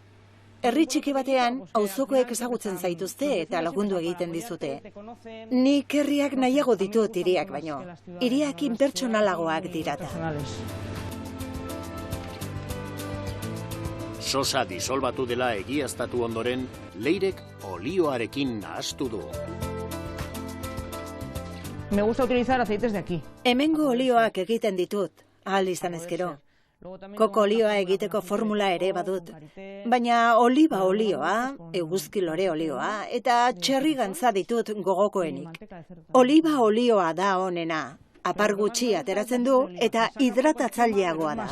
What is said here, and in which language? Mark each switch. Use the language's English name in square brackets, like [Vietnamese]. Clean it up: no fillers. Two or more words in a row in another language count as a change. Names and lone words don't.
[Basque] Herri txiki batean, auzokoek ezagutzen zaituzte eta lagundu egiten dizute. Nik herriak nahiago ditut hiriak baino. Hiriak inpertsonalagoak dirata. Sosa disolbatu dela egiaztatu ondoren, Leirek olioarekin nahastu du. [Spanish] Me gusta utilizar aceites de aquí. [Basque] Hemengo olioak egiten ditut, ahal izan ezkero. Koko olioa egiteko formula ere badut. Baina oliba olioa, eguzki lore olioa, eta txerri gantza ditut gogokoenik. Oliba olioa da onena. Apar gutxi ateratzen du eta hidratatzaileagoa da.